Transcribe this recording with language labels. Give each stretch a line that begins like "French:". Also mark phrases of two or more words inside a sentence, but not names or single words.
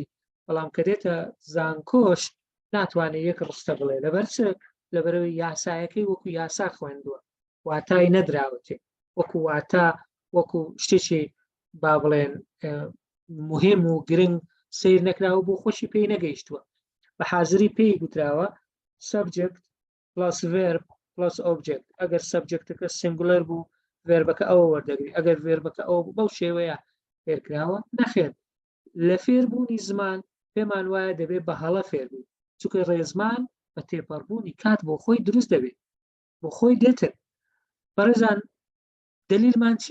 Central Kurdish: بەڵام کە دێتە زانکۆش ناتوانێت یەک ڕستە بڵێ لەبەرەوەی یاسایەکەی وەکو یاسا خوێندووە واتای نەدراوەتێ وەکو واتا وەکو شتێکی با بڵێن مهم و گرنگ سیر نەکراوە بۆ خۆشی پێی نەگەیشتووە بە حازری پێی گوتراوە
English: subject plus verb plus object
Central Kurdish: ئەگەر سەبجەکتەکە سینگولەر بوو ڤێربەکە ئەوە وەردەگری ئەگەر ڤێربەکە ئەوە بەو شێوەیە فێرکراوە نەخێر لە فێربوونی زمان پێمان وایە دەبێت بە هەڵە فێربوو چونکە ڕێزمان بە تێپەڕبوونی کات بۆ خۆی دروست دەبێت بۆ خۆی دێتر بەڕێزان دلیلمان چی